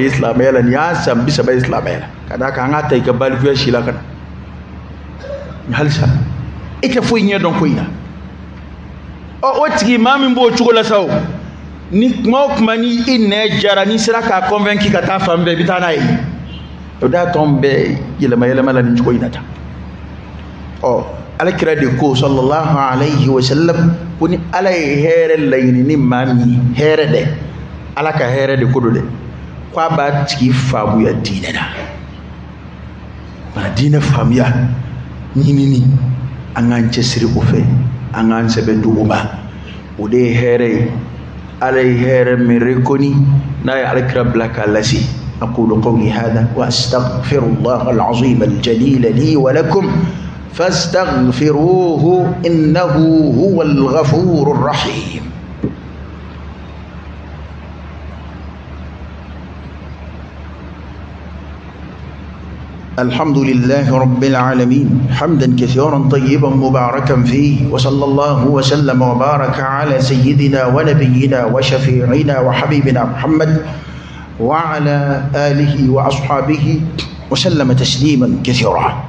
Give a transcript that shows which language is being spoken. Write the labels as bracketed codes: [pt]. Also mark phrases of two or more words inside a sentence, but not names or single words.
[bm] ye silamɛya la nin y'a san 30 ye silamɛya la ka d'a kan an ka ta i ka balikuya si la ka na halisa e tɛ foyi ɲɛ dɔn ko in na o tigi maa min b'o cogo la sa o ni kuma o kuma ni i nɛ jara n'i sera k'a convaincre ka taa fan bɛɛ i bɛ taa n'a ye o de y'a to an bɛɛ yɛlɛma yɛlɛma la nin cogo in na tan alakira de ko [ar] صلى الله عليه وسلم [bm] ko ni ala ye hɛrɛ laɲini ni maa min ye hɛrɛ dɛ ala ka hɛrɛ de ko do dɛ ko a b'a tigi faamuya diinɛ na mana diinɛ faamuya ɲinini angan cesiri o fe angan sebe duguma o de here alay here mi rekoni na ya alkrab laka lasi [ar] أقول قولي هذا وأستغفر الله العظيم الجليل لي ولكم فاستغفروه إنه هو الغفور الرحيم. الحمد لله رب العالمين حمدا كثيرا طيبا مباركا فيه وصلى الله وسلم وبارك على سيدنا ونبينا وشفيعنا وحبيبنا محمد وعلى آله وأصحابه وسلم تسليما كثيرا.